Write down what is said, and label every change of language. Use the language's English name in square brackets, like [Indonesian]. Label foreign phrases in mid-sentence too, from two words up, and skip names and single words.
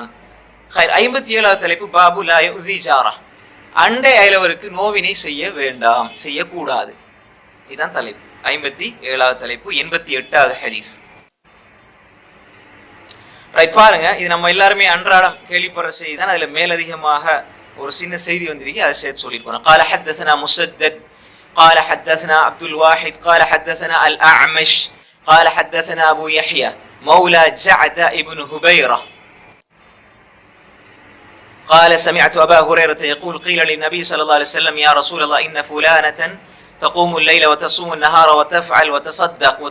[Tamil] 57வது தலைப்பு [Arabic] باب لا يؤذي جاره, [Tamil] அண்டை அயலவருக்கு நோவினை செய்ய வேண்டாம், செய்யக்கூடாது. இதுதான் தலைப்பு. 57வது தலைப்பு. 88வது ஹதீஸ். பாருங்க, இது நம்ம எல்லாருமே அன்றாடம் கேள்விப்படுற செய்தி தான். அதுல மேலதிகமாக ஒரு சின்ன செய்தி வந்திருக்கு, அதை சேர்த்து சொல்லிட்டு போறோம். [Arabic] قال حدثنا مسدد قال حدثنا عبد الواحد قال حدثنا الأعمش قال حدثنا أبو يحيى مولى جعد ابن هبيرة قال سمعت أبا هريرة يقول قيل للنبي صلى الله عليه وسلم يا رسول الله إن فلانة تقوم الليل وتصوم النهار وتفعل وتصدق